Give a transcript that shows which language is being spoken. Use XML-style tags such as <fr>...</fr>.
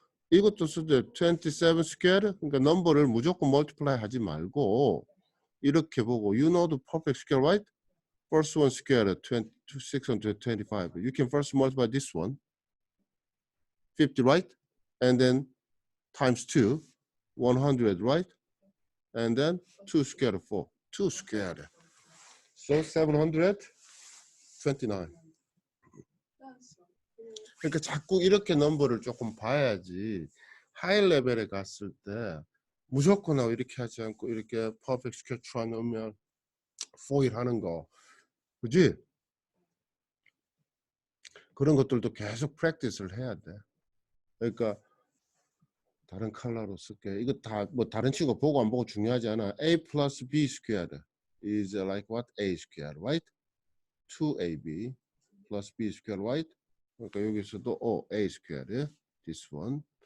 <ko>이것도 쓰되 27 squared. 그러니까 넘버를 무조건 multiply 하지 말고 이렇게 보고</ko> <en>you know the perfect square, right? First one squared 625. You can first multiply this one 50, right? And then times 2 100, right? And then 2 squared 4 2 squared. So 729. that's so cool.</en> <ko>그러니까 자꾸 이렇게 넘버를 조금 봐야지 하이 레벨에 갔을 때 무조건 이렇게 하지 않고 이렇게 퍼펙트 스퀘어 넣으면 포일 하는 거, 그지? 그런 것들도 계속 practice를 해야 돼. 그러니까 다른 컬러로 쓸게. 이거 다 뭐 다른 친구 보고 안 보고 중요하지 않아.</ko> <en>A plus B squared is like what? A squared, right? 2AB plus B squared, right?</en> <ko>그러니까 여기서도</ko> <en>A squared, this one.</en>